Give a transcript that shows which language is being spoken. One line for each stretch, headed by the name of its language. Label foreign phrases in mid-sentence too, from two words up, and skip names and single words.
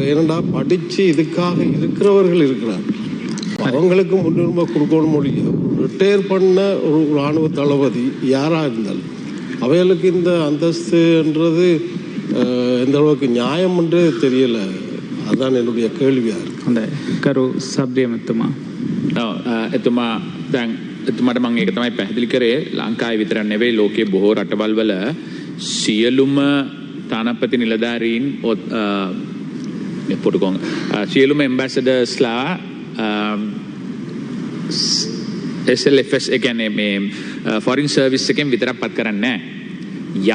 Tamil: ஏனெண்டா படித்து இதுக்காக இருக்கிறவர்கள் இருக்கிறார், அவங்களுக்கு முன்னுரிமை கொடுக்கணும். முடியும் ரிட்டையர் பண்ண ஒரு இராணுவ தளபதி யாராக இருந்தாலும் அவைகளுக்கு இந்த அந்தஸ்துன்றது எந்த அளவுக்கு நியாயம் என்று தெரியல. அதுதான் என்னுடைய கேள்வியாக இருக்கு. அந்த கரு සබ්රියමතුමා
Sinhala: එතුමා දැන් එතුමාට මම ඒක තමයි පැහැදිලි කරේ. ලංකාවේ විතර නෙවෙයි ලෝකයේ බොහෝ රටවල් වල සියලුම තානාපති නිලධාරීන් පොටුකොන් සියලුම ඇම්බැසඩර්ස්ලා SLFS ඒ කියන්නේ මේ
English: foreign service
Sinhala: එකෙන් විතරක් පත් කරන්නේ නැහැ.